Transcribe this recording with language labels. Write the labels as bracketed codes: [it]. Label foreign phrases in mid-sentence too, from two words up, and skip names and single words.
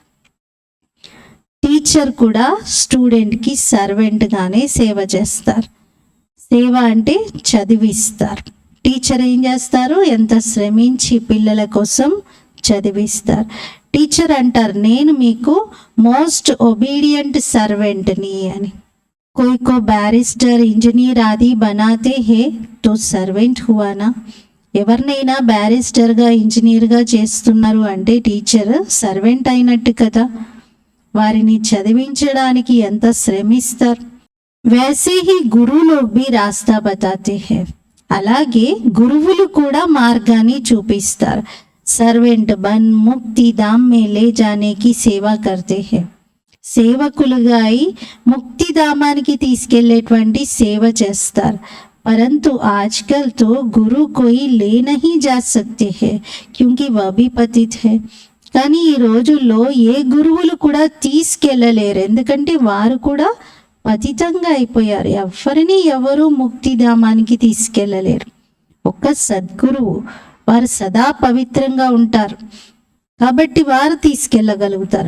[te] టీచర్ కూడా స్టూడెంట్కి సర్వెంట్గానే సేవ చేస్తారు. సేవ అంటే చదివిస్తారు. టీచర్ ఏం చేస్తారు? ఎంత శ్రమించి పిల్లల కోసం చదివిస్తారు. టీచర్ అంటారు, నేను మీకు [en] most obedient servantని [te] అని. [hi] कोई को [en] barrister engineer [hi] आदि बनाते हैं तो सर्वेंट हुआ ना. [te] ఎవరినైనా బ్యారిస్టర్గా ఇంజనీర్గా చేస్తున్నారు అంటే టీచర్ సర్వెంట్ అయినట్టు కదా. వారిని చదివించడానికి ఎంత శ్రమిస్తారు. [hi] वैसे ही गुरु लोग भी रास्ता बताते हैं. [te] అలాగే గురువులు కూడా మార్గాన్ని చూపిస్తారు. [hi] सर्वेंट बन मुक्ति धाम में ले जाने की सेवा करते हैं. [te] సేవకులుగా అయి ముక్తిధామానికి తీసుకెళ్లేటువంటి సేవ చేస్తారు. [hi] परंतु आजकल तो गुरु कोई ले नहीं जा सकते हैं क्योंकि वह भी पतित है. [te] కానీ ఈ రోజుల్లో ఏ గురువులు కూడా తీసుకెళ్ళలేరు, ఎందుకంటే వారు కూడా పతితంగా అయిపోయారు. ఎవరిని ఎవరు ముక్తిధామానికి తీసుకెళ్ళలేరు. ఒక్క సద్గురువు, వారు సదా పవిత్రంగా ఉంటారు కాబట్టి వారు తీసుకెళ్ళగలుగుతారు.